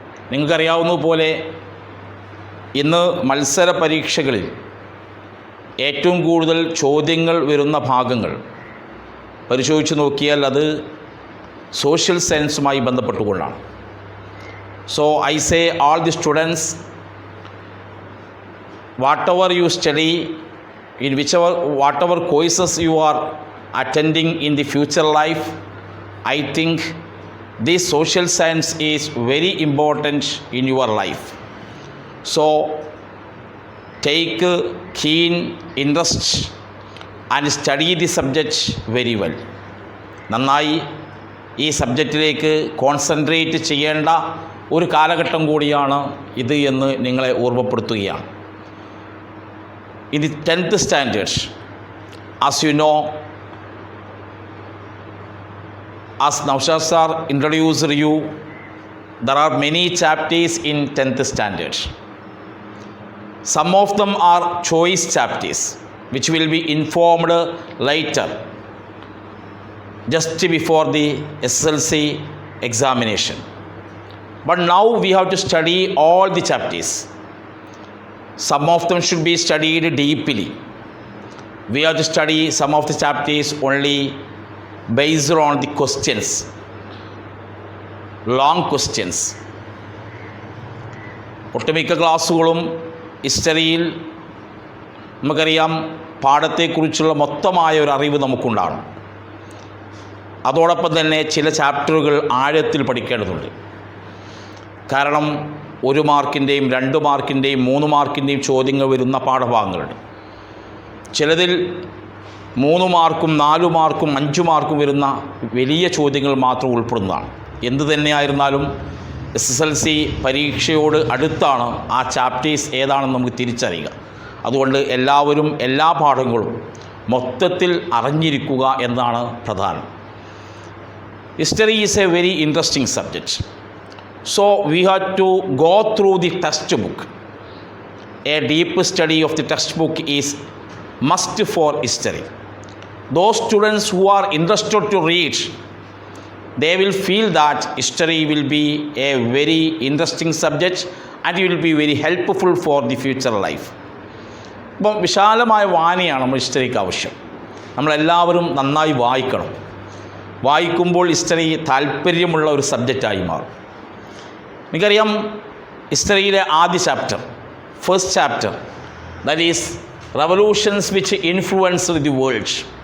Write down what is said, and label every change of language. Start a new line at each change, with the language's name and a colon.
Malayalam: നിങ്ങൾക്കറിയാവുന്നതുപോലെ ഇന്ന് മത്സര പരീക്ഷകളിൽ ഏറ്റവും കൂടുതൽ ചോദ്യങ്ങൾ വരുന്ന ഭാഗങ്ങൾ പരിശോധിച്ച് നോക്കിയാൽ അത് social സയൻസുമായി ബന്ധപ്പെട്ടുകൊണ്ടാണ്.
English: So I say all the students, whatever you study, in whatever courses you are attending in the future life, I think this social science is very important in your life. So take keen interest and study the subject very well.
Malayalam: നന്നായി ഈ സബ്ജക്റ്റിലേക്ക് concentrate ചെയ്യേണ്ട ഒരു കാലഘട്ടം കൂടിയാണ് ഇത് എന്ന് നിങ്ങളെ ഓർമ്മപ്പെടുത്തുകയാണ്.
English: In the 10th standard, as you know, as Naushad sir introduced you, there are many chapters in 10th standard. Some of them are choice chapters which will be informed later, just before the Sslc examination. But now we have to study all the chapters. Some of them should be studied deeply. We have to study some of the chapters only based on the questions, long questions.
Malayalam: ഒട്ടുമിക്ക ക്ലാസ്സുകളും ഹിസ്റ്ററിയിൽ നമുക്കറിയാം പാഠത്തെക്കുറിച്ചുള്ള മൊത്തമായ ഒരു അറിവ് നമുക്കുണ്ടാകും. അതോടൊപ്പം തന്നെ ചില ചാപ്റ്ററുകൾ ആഴത്തിൽ പഠിക്കേണ്ടതുണ്ട്. കാരണം 1 മാർക്കിൻ്റെയും 2 മാർക്കിൻ്റെയും 3 മാർക്കിൻ്റെയും ചോദ്യങ്ങൾ വരുന്ന പാഠഭാഗങ്ങളുണ്ട്. ചിലതിൽ 3 മാർക്കും 4 മാർക്കും 5 മാർക്കും വരുന്ന വലിയ ചോദ്യങ്ങൾ മാത്രം ഉൾപ്പെടുന്നതാണ്. എന്തു തന്നെയായിരുന്നാലും SSLC പരീക്ഷയോട് അടുത്താണ് ആ ചാപ്റ്റേഴ്സ് ഏതാണെന്ന് നമുക്ക് തിരിച്ചറിയുക. അതുകൊണ്ട് എല്ലാവരും എല്ലാ പാഠങ്ങളും മൊത്തത്തിൽ അറിഞ്ഞിരിക്കുക എന്നതാണ് പ്രധാനം.
English: History is a very interesting subject. So we have to go through the textbook. A deep study of the textbook is must for history. Those students who are interested to read, they will feel that history will be a very interesting subject and it will be very helpful for the future life.
Malayalam: അപ്പോൾ വിശാലമായ വായനയാണ് നമ്മൾ ഹിസ്റ്ററിക്ക് ആവശ്യം. നമ്മളെല്ലാവരും നന്നായി വായിക്കണം. വായിക്കുമ്പോൾ history താല്പര്യമുള്ള ഒരു സബ്ജക്റ്റായി മാറും. എനിക്കറിയാം ഹിസ്റ്ററിയിലെ ആദ്യ chapter, first chapter,
English: That is revolutions which influenced the world.